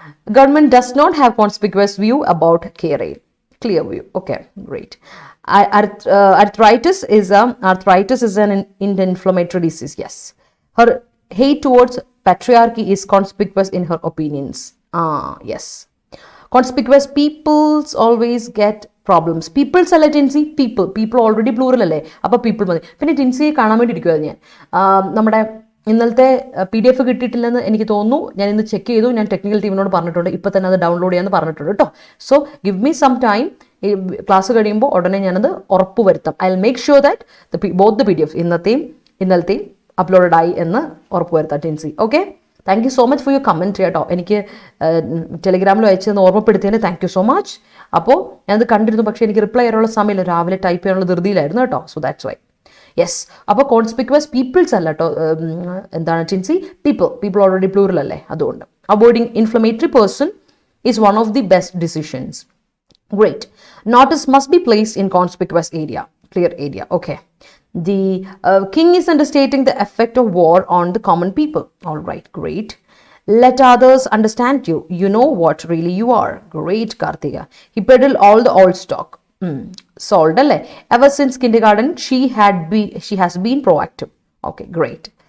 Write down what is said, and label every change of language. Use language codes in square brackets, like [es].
[en] Government does not have conspicuous view about KRA. Clear view. Okay, great. Arthritis is an inflammatory disease. Yes. Her hate towards patriarchy is conspicuous in her opinions. Yes. Conspicuous peoples always get problems. [ml] Peoples അല്ല Tincy, people already plural അല്ലേ, അപ്പോൾ people മതി. പിന്നെ ടിൻസിയെ കാണാൻ വേണ്ടി ഇരിക്കുമായിരുന്നു ഞാൻ. നമ്മുടെ ഇന്നലത്തെ PDF കിട്ടിയിട്ടില്ലെന്ന് എനിക്ക് തോന്നുന്നു. ഞാൻ ഇന്ന് ചെക്ക് ചെയ്തു. ഞാൻ ടെക്നിക്കൽ ടീമിനോട് പറഞ്ഞിട്ടുണ്ട്, ഇപ്പോൾ തന്നെ അത് ഡൗൺലോഡ് ചെയ്യാമെന്ന് പറഞ്ഞിട്ടുണ്ട് കേട്ടോ. [en] So give me some time. [ml] Class കഴിയുമ്പോൾ ഉടനെ ഞാനത് ഉറപ്പ് വരുത്താം. [en] I will make sure that [ml] both the PDF ഇന്നലത്തെയും uploaded ആയി എന്ന് ഉറപ്പ് വരുത്താം Tincy. Okay, [en] thank you so much for your comment [ml] കേട്ടോ. എനിക്ക് ടെലിഗ്രാമിൽ അയച്ചതെന്ന് ഓർമ്മപ്പെടുത്തിയതിന് താങ്ക് യു സോ മച്ച്. അപ്പോൾ ഞാനത് കണ്ടിരുന്നു, പക്ഷേ എനിക്ക് റിപ്ലൈ ചെയ്യാനുള്ള സമയമില്ല, രാവിലെ ടൈപ്പ് ചെയ്യാനുള്ള ധൃതിയിലായിരുന്നു കേട്ടോ. [en] So that's why. [ml] യെസ്, അപ്പോൾ കോൺസ്പിക്വസ് പീപ്പിൾസ് അല്ല കേട്ടോ, എന്താണ് ടിൻസി, പീപ്പിൾ ഓൾറെഡി പ്ലൂറൽ അല്ലേ, അതുകൊണ്ട് [en] Avoiding inflammatory person is one of the best decisions. Great. Notice must be placed in conspicuous area, clear area. Okay. The king is understating the effect of war on the common people. All right, great. Let others understand you. You know what really you are. Great, Karthika. He peddled all the old stock. Sold, alle. Ever since kindergarten, she has been proactive. Okay, great.